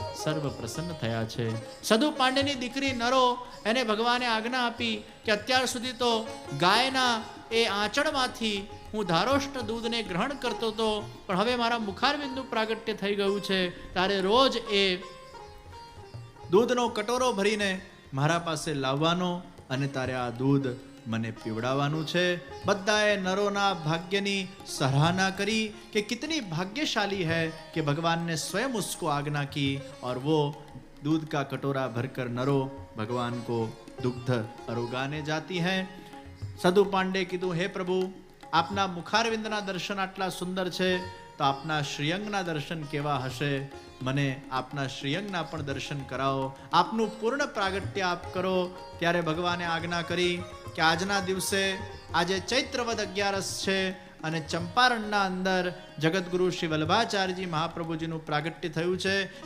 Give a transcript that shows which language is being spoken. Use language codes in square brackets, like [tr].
[gu] સર્વ પ્રસન્ન થયા છે. સદુ પાંડેની દીકરી નરો, એને ભગવાને આજ્ઞા આપી કે અત્યાર સુધી તો ગાયના એ આંચળમાંથી હું ધારોષ્ણ દૂધને ગ્રહણ કરતો હતો, પણ હવે મારા મુખારવિંદનું પ્રાગટ્ય થઈ ગયું છે, તારે રોજ એ દૂધનો કટોરો ભરીને મારા પાસે લાવવાનો, અને તારે આ દૂધ મને પીવડાવવાનું છે. બધાએ નરોના ભાગ્યની સરાહના કરી કે [hi] કિતની ભાग्यशाली है कि भगवान ने स्वयं उसको आज्ञा की और वो दूध का कटोरा भरकर नरो भगवान को दुग्ध अरोगाने जाती है. सदु पांडे [gu] कीधुं, [hi] हे प्रभु, [gu] આપના મુખારવિંદના દર્શન આટલા સુંદર છે તો આપના શ્રીઅંગના દર્શન કેવા હશે? મને આપના શ્રીઅંગના પણ દર્શન કરાવો, આપનું પૂર્ણ પ્રાગટ્ય આપ કરો. ત્યારે ભગવાને આજ્ઞા કરી કે આજના દિવસે, આજે ચૈત્રવદ 11 છે અને ચંપારણના અંદર જગતગુરુ શ્રી વલ્લભાચાર્યજી મહાપ્રભુજીનું પ્રાગટ્ય થયું છે.